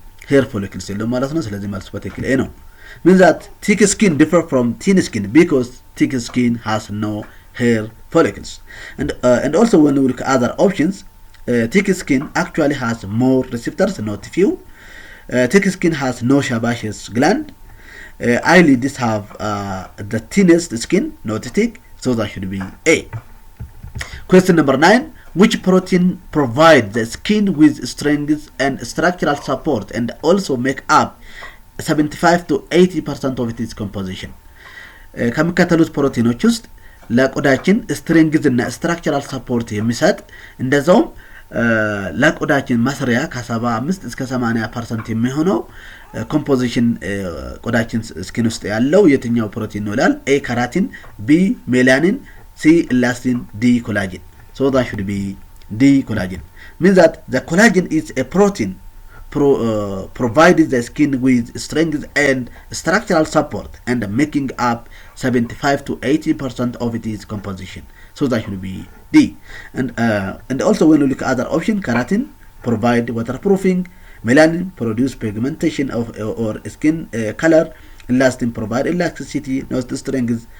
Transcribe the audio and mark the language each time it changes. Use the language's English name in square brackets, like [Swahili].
[English] hair follicles [Amharic] የለው ማለት ነው። ስለዚህ መልሱ በትክክል A ነው። [English] Means that thick skin differ from thin skin because thick skin has no hair follicles. And also when we look at other options, thick skin actually has more receptors, not few. Thick skin has no sebaceous gland. Eyelids have the thinnest skin, not thick, so that should be A. Question number 9. Which protein provides the skin with strength and structural support and also make up 75 to 80% of its composition? [Amharic] ከሚከተሉት ፕሮቲኖች ውስጥ ለቆዳችን ስትሬንግዝ እና ስትራክቸራል ሰፖርት የሚሰጥ እንደዛውም ለቆዳችን መስሪያ ከ75 እስከ 80% የሚሆነው ኮምፖዚሽን ቆዳችን ስኪን ውስጥ ያለው የትኛው ፕሮቲን ነው ይላል። A keratin, B melanin, C elastin, D collagen. [English] So that should be D collagen. Means that the collagen is a protein provided the skin with strength and structural support and making up 75 to 80% of its composition. So that should be D. And also when we look at other option, keratin provide waterproofing, melanin produce pigmentation of or skin color, elastin provide elasticity, not strength.